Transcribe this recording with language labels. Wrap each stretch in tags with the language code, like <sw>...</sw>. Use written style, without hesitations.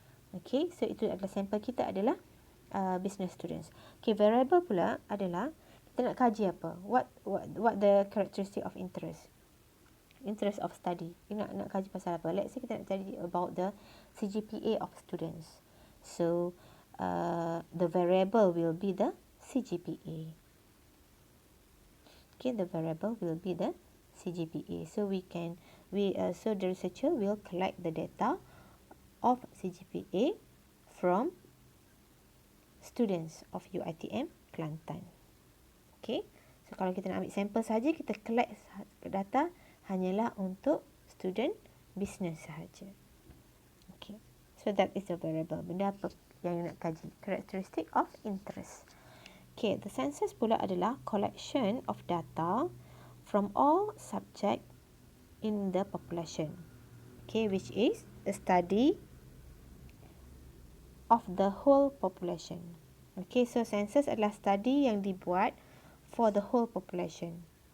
<ms>Okay, so itu adalah sampel kita adalah business students. Okay, variable pula adalah kita nak kaji apa?</ms> <en>What the characteristic of interest? Interest of study.</en> <ms>Kita nak kaji pasal apa?</ms> <en>Let's say</en> <ms>kita nak kaji</ms> <en>about the CGPA of students. So the variable will be the CGPA. Okay, the variable will be the CGPA. So so the researcher will collect the data of CGPA from students of UiTM Kelantan.</en> <ms>Okay, so kalau kita nak ambil sampel saja, kita collect data hanyalah untuk student business sahaja.</ms> <en>Okay, so that is the variable.</en> <ms>Benda apa yang nak kaji?</ms> <en>Characteristic of interest. Okay, the census pula adalah collection of data from all subject in the population. Okay, which is a study of the whole population.</en> <ms>Okay, so census adalah study yang dibuat</ms> <en>for the whole population.</en>